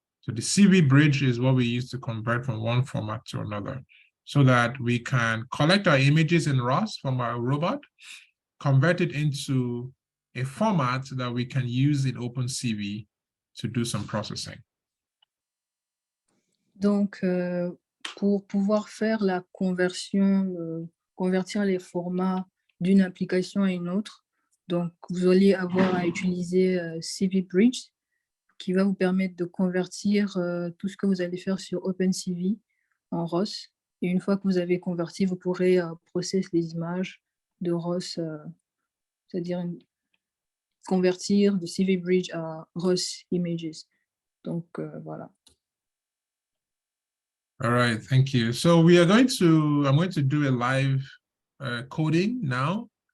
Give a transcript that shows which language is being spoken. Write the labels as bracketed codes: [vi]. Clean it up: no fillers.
[en] So the CV bridge is what we use to convert from one format to another, so that we can collect our images in ROS from our robot, convert it into a format that we can use in OpenCV to do some processing. [fr] Donc, pour pouvoir faire la conversion, convertir les formats d'une application à une autre, donc vous allez avoir à utiliser CV Bridge, qui va vous permettre de convertir tout ce que vous allez faire sur OpenCV en ROS. Et une fois que vous avez converti, vous pourrez processer les images de ROS, c'est-à-dire convertir de CV Bridge à ROS Images. Donc, voilà. [en] All right, thank you. So I'm going to do a live coding now.